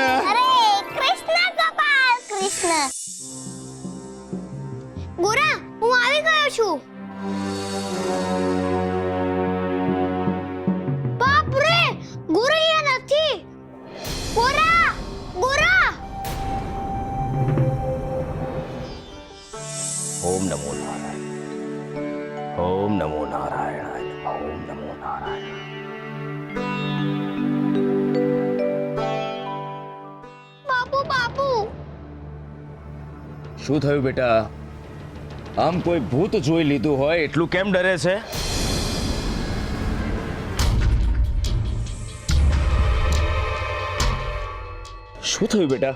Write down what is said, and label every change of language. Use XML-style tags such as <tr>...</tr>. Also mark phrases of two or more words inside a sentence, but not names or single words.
<gu>હરે કૃષ્ણ ગોપાલ કૃષ્ણ. ગોરા, હું આવી ગયો છું. બાપ રે, ગોરા અહીંયા નથી. ગોરા, ગોરા.</gu> <sa>ओम नमो नारायण, ओम नमो नारायण, ओम नमो नारायण।</sa> <gu>બાપુ, બાપુ. શું થયું બેટા? આમ કોઈ ભૂત જોઈ લીધું હોય એટલું કેમ ડરે છે? શું થયું બેટા?</gu>